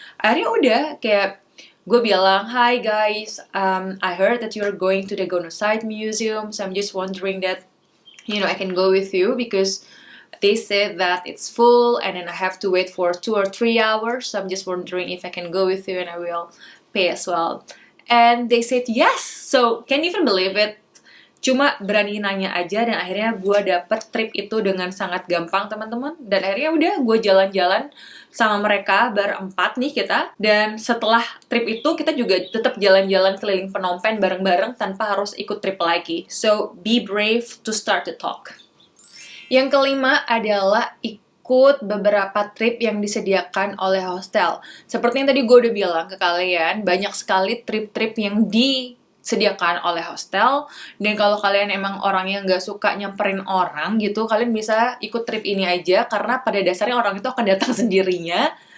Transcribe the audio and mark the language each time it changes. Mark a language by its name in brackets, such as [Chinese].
[Indonesian] Akhirnya udah kayak gue bilang, [English] "Hi guys, I heard that you're going to the Genocide Museum, so I'm just wondering that, I can go with you because they said that it's full and then I have to wait for 2 or 3 hours, so I'm just wondering if I can go with you and I will pay as well." And they said yes, so can you even believe it? [Indonesian] Cuma berani nanya aja dan akhirnya gue dapet trip itu dengan sangat gampang teman-teman. Dan akhirnya udah gue jalan-jalan sama mereka berempat nih kita. Dan setelah trip itu kita juga tetap jalan-jalan keliling Phnom Penh bareng-bareng tanpa harus ikut trip lagi. [English] So be brave to start the talk. [Indonesian] Yang kelima adalah ikut beberapa trip yang disediakan oleh hostel. Seperti yang tadi gue udah bilang ke kalian, banyak sekali trip-trip yang disediakan oleh hostel. Dan kalau kalian emang orang yang gak suka nyamperin orang gitu, kalian bisa ikut trip ini aja, karena pada dasarnya orang itu akan datang sendirinya.